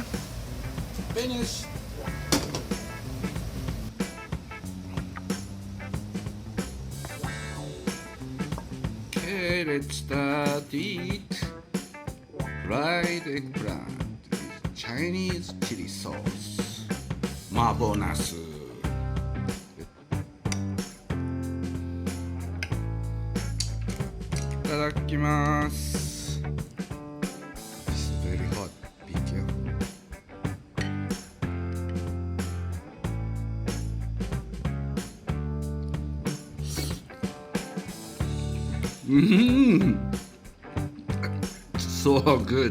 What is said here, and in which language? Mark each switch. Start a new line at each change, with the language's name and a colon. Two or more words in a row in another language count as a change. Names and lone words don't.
English: Finished. Okay, let's start eat fried eggplant with Chinese chili sauce. 麻婆茄子.
Japanese: いただきます.
English: It's very hot. Be careful. So good.